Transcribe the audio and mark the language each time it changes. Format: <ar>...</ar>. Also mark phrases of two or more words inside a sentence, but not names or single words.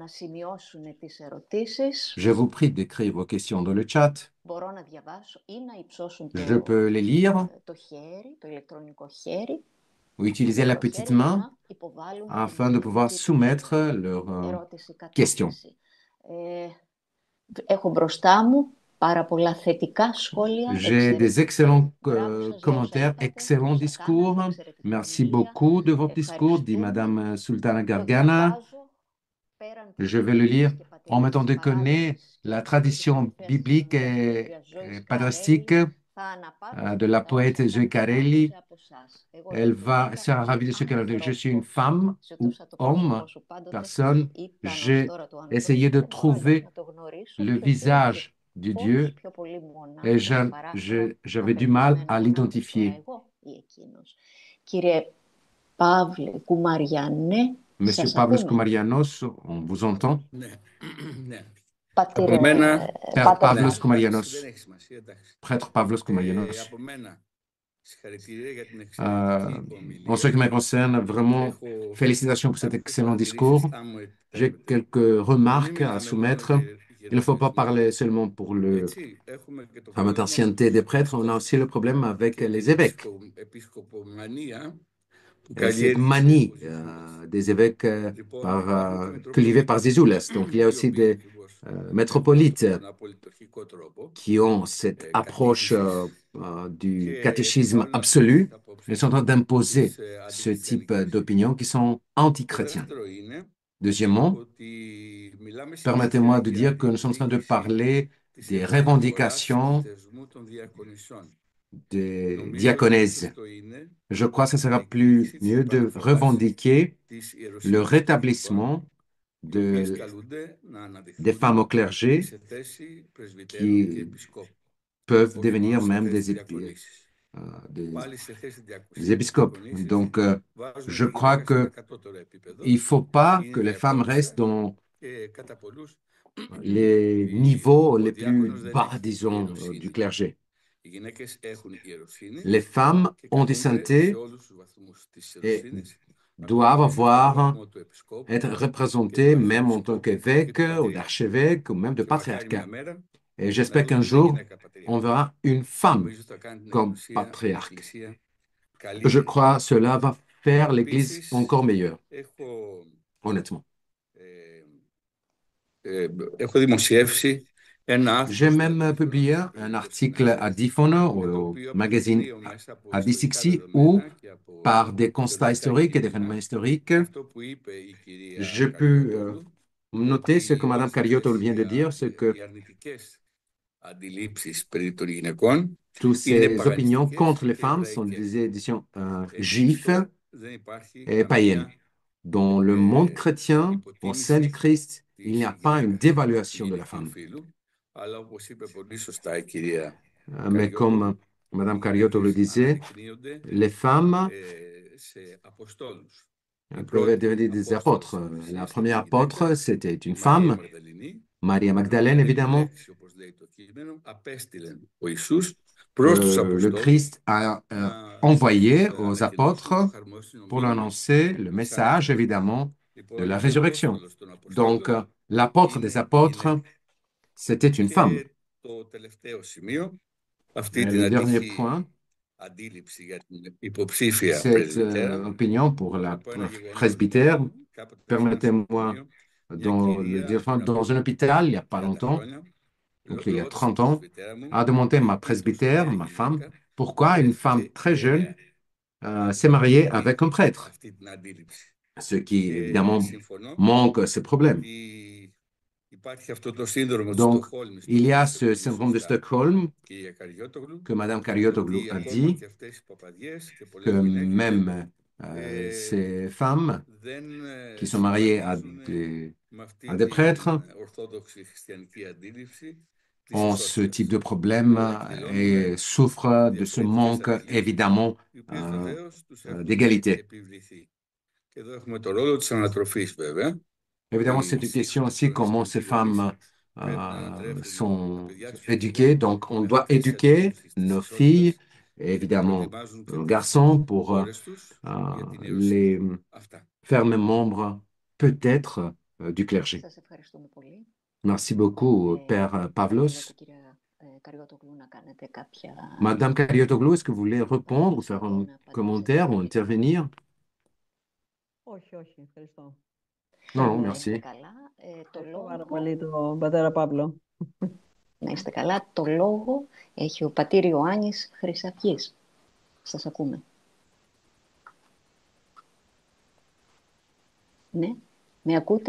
<fr>Je vous prie d'écrire vos questions dans le chat. Je peux les lire ou utiliser la petite main afin de pouvoir soumettre leurs questions.</fr> <el>Έχω μπροστά μου πάρα πολλά θετικά σχόλια,</el> <fr>J'ai des excellents</fr> <el>μπράβο σας για όσα</el> <fr>commentaires,</fr> <el>είπατε,</el> <fr>excellents</fr> <el>όσα</el> <fr>discours.</fr> <el>κάνατε, εξαιρετική</el> <fr>Merci</fr> <el>ομιλία.</el> <fr>beaucoup de votre discours, dit</fr> <el>Ευχαριστούμε.</el> <fr>Madame Sultana</fr> <el>Το</el> <fr>Gargana.</fr> <el>διαβάζω πέραν της</el> <fr>Je vais le</fr> <el>εθνικής</el> <fr>lire</fr> <el>και</el> <fr>en mettant</fr> <el>πατριωτικής</el> <fr>de côté</fr> <el>παράδοσης και</el> <fr>la</fr> <el>της</el> <fr>tradition</fr> <el>κορυφαίας της</el> <fr>biblique</fr> <el>συγγραφέας της</el> <fr>et,</fr> <el>κυρίας Ζωής</el> <fr>et</fr> <el>Καρέλη.</el> <fr>patristique</fr> <el>Θα αναπαύσω</el> <fr>de la</fr> <el>τα όσα</el> <fr>poète Zoe</fr> <el>θα</el> <fr>Carelli.</fr> <el>άκουσα από εσάς. Εγώ</el> <fr>Elle</fr> <el>είμαι</el> <fr>sera</fr> <el>γυναίκα</el> <fr>ravie de</fr> <el>και</el> <fr>ce qu'elle a dit. Je suis une</fr> <el>άνθρωπος.</el> <fr>femme ou</fr> <el>Ζητούσα το</el> <fr>homme,</fr> <el>πρόσωπό σου πάντοτε.</el> <fr>personne.</fr> <el>Ήταν ως</el> <fr>J'ai</fr> <el>τώρα του</el> <fr>essayé</fr> <el>ανθρώπου.</el> <fr>de</fr> <el>Δεν μπορώ αλλιώς</el> <fr>trouver</fr> <el>να το γνωρίσω.</el> <fr>le</fr> <el>Ποιος είναι και</el> <fr>visage du</fr> <el>πώς,</el> <fr>Dieu</fr> <el>πιο πολύ</el> <fr>et</fr> <el>μονάχα παράθυρα</el> <fr>j'avais du mal à</fr> <el>απελπισμένων ανάμεσα τώρα</el> <fr>l'identifier.</fr> <el>εγώ ή εκείνος. Κύριε Παύλε Κουμαριανέ,</el> <fr>Monsieur</fr> <el>σας</el> <fr>Pavlos</fr> <el>ακούμε.</el> <fr>Koumarianos, on vous entend?</fr> <el>Ναι. Ναι. Πατήρε, Από μένα,</el> <fr>Père</fr> <el>Πάτερ</el> <fr>Pavlos</fr> <el>εντάξει,</el> <fr>Koumarianos,</fr> <el>δεν έχει σημασία, εντάξει.</el> <fr>prêtre Pavlos Koumarianos.</fr> <el>Από μένα, συγχαρητήρια για την</el> <fr>Euh,</fr> <el>εξαιρετική</el> <fr>en ce qui me</fr> <el>ομιλία.</el> <fr>concerne, vraiment,</fr> <el>Έχω</el> <fr>félicitations pour cet</fr> <el>κάποιες</el> <fr>excellent</fr> <el>παρατηρήσεις,</el> <fr>discours.</fr> <el>αν μου</el> <fr>J'ai</fr> <el>επιτρέπετε.</el> <fr>quelques</fr> <el>Να μην</el> <fr>remarques à</fr> <el>μιλάμε μόνο</el> <fr>soumettre. Il ne faut pas</fr> <el>για</el> <fr>parler seulement pour le</fr> <el>έτσι, έχουμε και το</el> <fr>fameux</fr> <el>πρόβλημα</el> <fr>ancienneté des prêtres, on a aussi le problème avec</fr> <el>και</el> <fr>les</fr> <el>την</el> <fr>évêques.</fr> <el>επισκοπομανία που</el> <fr>Et cette</fr> <el>καλλιέργησε</el> <fr>manie</fr> <el>ο Ζησούλας.</el> <fr>des évêques</fr> <el>Λοιπόν, υπάρχουν και</el> <fr>cultivée par Zizoulas. Donc, il y a</fr> <el>οι</el> <fr>aussi</fr> <el>οποίοι</el> <fr>des</fr> <el>ακριβώς</el> <fr>métropolites</fr> <el>τον απολυτορχικό τρόπο</el> <fr>qui ont cette approche</fr> <el>κατήχησης</el> <fr>du</fr> <el>και</el> <fr>catéchisme</fr> <el>επιβάλλουν αυτές</el> <fr>absolu.</fr> <el>τις</el> <fr>Ils</fr> <el>απόψεις</el> <fr>sont en train d'imposer</fr> <el>τις</el> <fr>ce type</fr> <el>αντιχριστιανικές.</el> <fr>d'opinions qui sont</fr> <el>Το</el> <fr>antichrétiens.</fr> <el>δεύτερο είναι</el> <fr>Deuxièmement,</fr> <el>ότι μιλάμε</el> <fr>permettez-moi</fr> <el>συνέχεια</el> <fr>de</fr> <el>για</el> <fr>dire que nous sommes en train de</fr> <el>διεκδίκηση</el> <fr>parler</fr> <el>της</el> <fr>des</fr> <el>επαναφοράς του</el> <fr>revendications</fr> <el>θεσμού των διακονισών.</el> <fr>des</fr> <el>Νομίζω ότι πιο</el> <fr>diaconesses.</fr> <el>σωστό είναι</el> <fr>Je crois que ce</fr> <el>η</el> <fr>sera plus</fr> <el>διεκδίκηση της</el> <fr>mieux de</fr> <el>επαναφοράς</el> <fr>revendiquer</fr> <el>της</el> <fr>le</fr> <el>ιεροσύνης των γυναικών,</el> <fr>rétablissement</fr> <el>οι οποίες</el> <fr>de,</fr> <el>καλούνται να</el> <fr>des femmes au</fr> <el>αναδειχθούν</el> <fr>clergé</fr> <el>σε θέση πρεσβυτέρων και</el> <fr>qui</fr> <el>επισκόπου,</el> <fr>peuvent</fr> <el>όχι μόνο</el> <fr>devenir</fr> <el>σε</el> <fr>même</fr> <el>θέση διακονήσεις.</el> <fr>des</fr> <el>Πάλι σε θέση</el> <fr>des épiscopes.</fr> <el>διακονήσεις</el> <fr>Donc,</fr> <el>βάζουμε</el> <fr>je</fr> <el>τη</el> <fr>crois</fr> <el>γυναίκα σε ένα</el> <fr>qu'il</fr> <el>κατώτερο επίπεδο.</el> <fr>ne faut pas que</fr> <el>Είναι</el> <fr>les femmes restent</fr> <el>διακόνισσα</el> <fr>dans</fr> <el>και κατά πολλούς</el> <fr>les niveaux</fr> <el>ο</el> <fr>les plus</fr> <el>διάκονος δεν</el> <fr>bas,</fr> <el>έχει</el> <fr>disons, du</fr> <el>ιεροσύνη.</el> <fr>clergé.</fr> <el>Οι γυναίκες έχουν ιεροσύνη</el> <fr>Les femmes</fr> <el>και</el> <fr>ont du</fr> <el>καλούνται σε</el> <fr>sainteté</fr> <el>όλους τους βαθμούς της</el> <fr>et</fr> <el>ιεροσύνης,</el> <fr>doivent</fr> <el>ακόμη και στον</el> <fr>avoir,</fr> <el>βαθμό του επισκόπου</el> <fr>être</fr> <el>και του</el> <fr>représentés même en tant</fr> <el>αρχιεπισκόπου και</el> <fr>qu'évêque</fr> <el>του</el> <fr>ou</fr> <el>πατριάρχη.</el> <fr>d'archevêque ou même de</fr> <el>Και μακάρι μια</el> <fr>patriarcat.</fr> <el>μέρα</el> <fr>Et</fr> <el>να</el> <fr>j'espère qu'un</fr> <el>δούμε μια</el> <fr>jour,</fr> <el>γυναίκα</el> <fr>on</fr> <el>πατριάρχη.</el> <fr>verra une femme</fr> <el>Νομίζω θα κάνει την</el> <fr>comme</fr> <el>Εκκλησία, την</el> <fr>patriarche.</fr> <el>Εκκλησία</el> <fr>Je</fr> <el>καλύτερη.</el> <fr>crois que cela va faire l'Église</fr> <el>Επίσης,</el> <fr>encore meilleure,</fr> <el>έχω,</el> <fr>honnêtement.</fr> <el>έχω δημοσιεύσει ένα άρθρο</el> <fr>J'ai</fr> <el>στο</el> <fr>même</fr> <el>Αντίφωνο,</el> <fr>publié</fr> <el>το</el> <fr>un</fr> <el>ελληνικό</el> <fr>article à</fr> <el>συνάγελος,</el> <fr>Difono,</fr> <el>με το</el> <fr>au</fr> <el>οποίο</el> <fr>magazine</fr> <el>αποδεικνύω μέσα από</el> <fr>à</fr> <el>ιστορικά</el> <fr>Dixixi, où,</fr> <el>δεδομένα και από</el> <fr>par des constats</fr> <el>αρχαιολογικά</el> <fr>historiques et des événements</fr> <el>κείμενα,</el> <fr>historiques,</fr> <el>αυτό που είπε η κυρία</el> <fr>j'ai pu</fr> <el>Καριώτογλου,</el> <fr>noter ce que</fr> <el>ότι</el> <fr>Mme</fr> <el>όλες</el> <fr>Cariotto</fr> <el>αυτές</el> <fr>vient de dire, c'est que</fr> <el>οι αρνητικές αντιλήψεις περί των γυναικών</el> <fr>toutes</fr> <el>είναι</el> <fr>ces opinions</fr> <el>παγανιστικές</el> <fr>contre les</fr> <el>και</el> <fr>femmes sont</fr> <el>εβραϊκές.</el> <fr>des éditions</fr> <el>Γι'</el> <fr>juives</fr> <el>αυτό δεν υπάρχει</el> <fr>et païennes.</fr> <el>καμία</el> <fr>Dans le monde chrétien, au sein du</fr> <el>υποτίμηση</el> <fr>Christ, il n'y</fr> <el>της</el> <fr>a pas une</fr> <el>γυναίκας, του</el> <fr>dévaluation de la</fr> <el>γυναικείου</el> <fr>femme.</fr> <el>φύλου, αλλά όπως είπε πολύ σωστά η κυρία</el> <fr>Mais comme</fr> <el>Καριώτογλου,</el> <fr>Mme</fr> <el>οι</el> <fr>Cariotto le</fr> <el>γυναίκες</el> <fr>disait,</fr> <el>αναδεικνύονται</el> <fr>les femmes</fr> <el>σε αποστόλους. Η</el> <fr>peuvent</fr> <el>πρώτη</el> <fr>devenir des</fr> <el>απόστολος</el> <fr>apôtres.</fr> <el>της</el> <fr>La</fr> <el>Εκκλησίας</el> <fr>première</fr> <el>ήταν η</el> <fr>apôtre,</fr> <el>γυναίκα,</el> <fr>c'était une</fr> <el>Μαρία</el> <fr>femme,</fr> <el>Μαγδαληνή,</el> <fr>Maria</fr> <el>την</el> <fr>Magdalène,</fr> <el>οποία</el> <fr>évidemment.</fr> <el>επιλέξει, όπως λέει το κείμενο, απέστειλε ο Ιησούς προς τους</el> <fr>Le</fr> <el>αποστόλους</el> <fr>Christ a</fr> <el>να</el> <fr>envoyé</fr> <el>τους</el> <fr>aux</fr> <el>ανακοινώσουν το</el> <fr>apôtres</fr> <el>χαρμόσυνο</el> <fr>pour leur</fr> <el>μήνυμα</el> <fr>annoncer le</fr> <el>της</el> <fr>message,</fr> <el>Ανάστασης.</el> <fr>évidemment, de la</fr> <el>Λοιπόν,</el> <fr>résurrection.</fr> <el>απόστολος των</el> <fr>Donc,</fr> <el>αποστόλων</el> <fr>l'apôtre des</fr> <el>είναι</el> <fr>apôtres,</fr> <el>γυναίκα.</el> <fr>c'était une femme.</fr> <el>Και το τελευταίο σημείο, αυτή</el> <fr>Et</fr> <el>την</el> <fr>le dernier</fr> <el>αντίχη</el> <fr>point,</fr> <el>αντίληψη για την υποψήφια</el> <fr>cette</fr> <el>πρεσβυτέρα,</el> <fr>opinion pour</fr> <el>να</el> <fr>la</fr> <el>πω ένα γεγονός.</el> <fr>presbytère,</fr> <el>Κάποτε σε ένα</el> <fr>permettez-moi,</fr> <el>νοσοκομείο, μια</el> <fr>dans,</fr> <el>κυρία πριν</el> <fr>dans un</fr> <el>από</el> <fr>hôpital, il n'y a pas 30 longtemps,</fr> <el>χρόνια,</el> <fr>donc il y a</fr> <el>ρώτησε</el> <fr>30</fr> <el>την</el> <fr>ans,</fr> <el>πρεσβυτέρα μου</el> <fr>a demandé à ma</fr> <el>τι τόσο</el> <fr>presbytère,</fr> <el>νέα</el> <fr>ma femme,</fr> <el>γυναίκα,</el> <fr>pourquoi une femme</fr> <el>βρέθηκε</el> <fr>très jeune</fr> <el>γενναία</el> <fr>s'est mariée</fr> <el>να</el> <fr>avec un</fr> <el>δει</el> <fr>prêtre,</fr> <el>αυτή την αντίληψη.</el> <fr>ce qui</fr> <el>Και</el> <fr>évidemment</fr> <el>συμφωνώ</el> <fr>manque ce problème.</fr> <el>ότι υπάρχει αυτό το σύνδρομο του</el> <fr>Donc,</fr> <el>Στοκχόλμης,</el> <fr>il y a ce</fr> <el>πολύ</el> <fr>syndrome de</fr> <el>σωστά</el> <fr>Stockholm</fr> <el>κυρία Καριώτογλου,</el> <fr>que Madame Cariotoglu</fr> <el>ότι</el> <fr>a</fr> <el>ακόμα</el> <fr>dit,</fr> <el>και αυτές οι παπαδιές και</el> <fr>que</fr> <el>πολλές γυναίκες</el> <fr>même ces femmes</fr> <el>δεν</el> <fr>qui sont mariées à</fr> <el>συμφωνήσουν με αυτή</el> <fr>à des</fr> <el>την</el> <fr>prêtres</fr> <el>ορθόδοξη χριστιανική αντίληψη της</el> <fr>ont ce type</fr> <el>ισότητας</el> <fr>de problème</fr> <el>που εκδηλώνουν</el> <fr>et souffrent de ce</fr> <el>διαφορετικές</el> <fr>manque</fr> <el>αντιλήψεις,</el> <fr>évidemment</fr> <el>οι οποίες βεβαίως τους έχουν</el> <fr>d'égalité.</fr> <el>επιβληθεί. Και εδώ έχουμε το ρόλο της ανατροφής βέβαια.</el> <fr>Évidemment, c'est une question aussi comment ces femmes sont éduquées. Donc, on doit éduquer nos filles et évidemment nos garçons pour les faire mes membres peut-être du clergé.</fr> <el>Σας ευχαριστούμε πολύ.</el> <fr>Merci beaucoup, Père Pavlos.</fr> <el>Κυρία Καριώτογλου, να κάνετε κάποια...</el> <fr>Madame Cariotoglu, est-ce que vous voulez répondre ou faire un commentaire ou intervenir?</fr> <el>Όχι, όχι, ευχαριστώ.</el> <fr>Non, non,</fr> <el>Να είστε</el> <fr>merci.</fr> <el>καλά. Το Ευχαριστώ πάρα λόγο, πολύ τον πατέρα Παύλο. να είστε καλά. Το λόγο έχει ο πατήρ Ιωάννης Χρυσαυγής. Σας ακούμε. Ναι, με ακούτε?</el>